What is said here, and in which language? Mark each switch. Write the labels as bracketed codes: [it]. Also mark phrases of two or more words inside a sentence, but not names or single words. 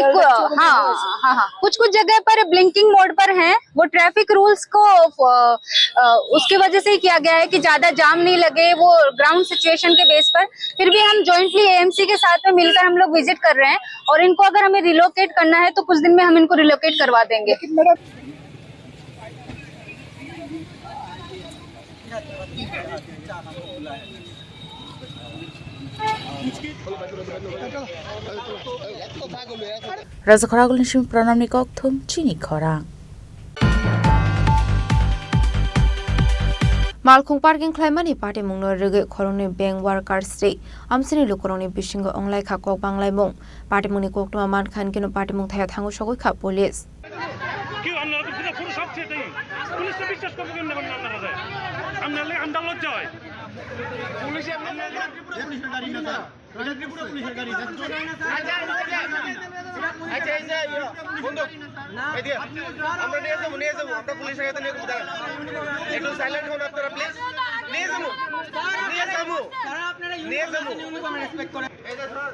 [hi] हाँ, कुछ जगह पर [en] blinking mode [hi] पर हैं, वो [en] traffic rules [hi] को उसकी वजह से ही किया गया है कि ज्यादा जाम नहीं लगे, वो [en] ground situation [hi] के बेस पर। फिर भी हम जॉइंटली AMC के साथ में मिलकर हम लोग विजिट कर रहे हैं, और इनको अगर हमें रिलोकेट करना है तो कुछ दिन में हम इनको रिलोकेट करवा देंगे। [trp] Raza Khoragul Nishim Pranam Nikok Thum Chini Khorang. Malkhung parking claimani party mungno rege khoroni [en] bank workers day [trp] amsini lukoroni bishingo onglai kha kok banglai mung party muni kok tuma man khan kino party mung thaya thangu shogoi kha police [bn] কি আমরা তো পুরো পুরো সব ছেড়ে দেই পুলিশ তো বিশ্বাস করবে কেন না আপনারা যায় আমরা আমরা লজ্জা হয় পুলিশে আমরা পুলিশের গাড়ি না এটা ত্রিপুরা পুলিশের গাড়ি আচ্ছা এই যে বন্ধু এই দিয়ে আমরা নিয়ে যাবো আমরা পুলিশের কাছে নিয়ে যাবো একটু সাইলেন্ট হন আপনারা প্লিজ নিয়ে যাবো তারা আপনারা [en] uniform respect [bn] করে এই যে